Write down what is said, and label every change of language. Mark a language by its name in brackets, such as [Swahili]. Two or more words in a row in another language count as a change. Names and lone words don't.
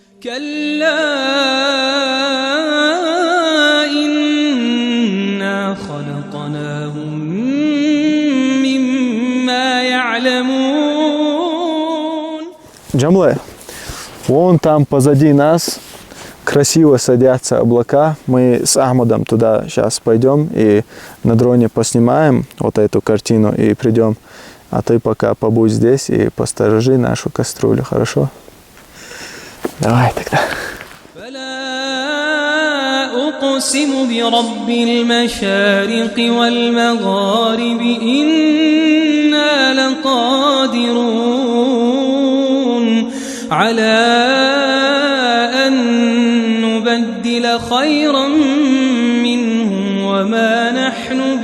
[Russian] Джамле, вон там позади нас красиво садятся облака. Мы с Ахмадом туда сейчас пойдем и на дроне поснимаем вот эту картину и придем. А ты пока побудь здесь и посторожи нашу кастрюлю, хорошо? Давай тогда. [Arabic] أقسم برب المشارق والمغارب إنا لقادرون على أن نبدل خيرا منهم وما نحن